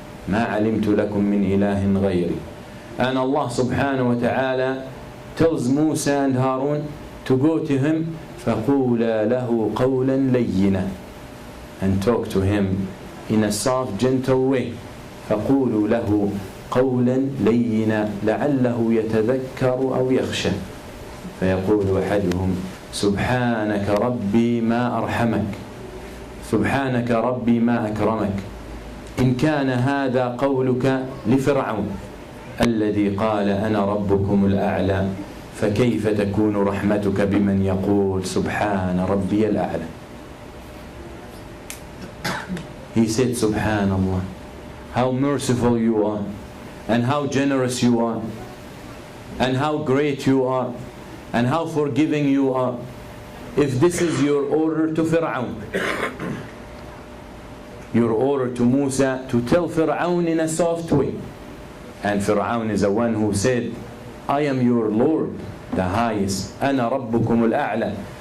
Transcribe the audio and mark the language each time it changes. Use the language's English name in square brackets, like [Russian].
[Arabic] مَا عَلِمْتُ لَكُم مِّنْ إِلَهٍ غَيْرِي. [English] And Allah subhanahu wa ta'ala tells Musa and Harun to go to him, فَقُولَا لَهُ قَوْلًا لَيِّنًا, and talk to him in a soft, gentle way. [Arabic] فَقُولُوا لَهُ قولا لينا لعله يتذكر أو يخشى فيقول أحدهم سبحانك ربي ما أرحمك سبحانك ربي ما أكرمك إن كان هذا قولك لفرعون الذي قال أنا ربكم الأعلى فكيف تكون رحمتك بمن يقول سبحان ربي الأعلى. [English] He said, Subhanallah, how merciful you are, and how generous you are, and how great you are, and how forgiving you are. If this is your order to Fir'aun, your order to Musa to tell Fir'aun in a soft way, and Fir'aun is the one who said, I am your Lord, the highest, أنا ربكم الأعلى.